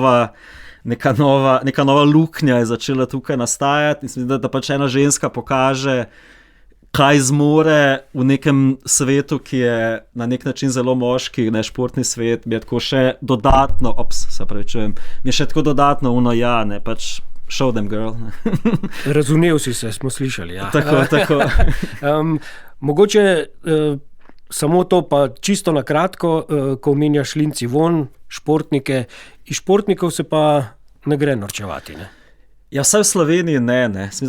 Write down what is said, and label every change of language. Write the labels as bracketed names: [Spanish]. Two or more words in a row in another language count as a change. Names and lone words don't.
[Slovenian] nova luknja je začela tukaj nastajati in se mi zdi, da pač ena ženska pokaže, kaj zmore v nekem svetu, ki je na nek način zelo moški, športni svet, mi je tako še dodatno, mi je še tako dodatno pač [English] show them girl. [Slovenian] Razumel si se, smo slišali. Ja. Tako. Mogoče samo to pa čisto na kratko, ko omenjaš Lindsey Vonn, športnike, iz športnikov se pa ne gre norčevati, ne? Ja, vsaj v Sloveniji ne.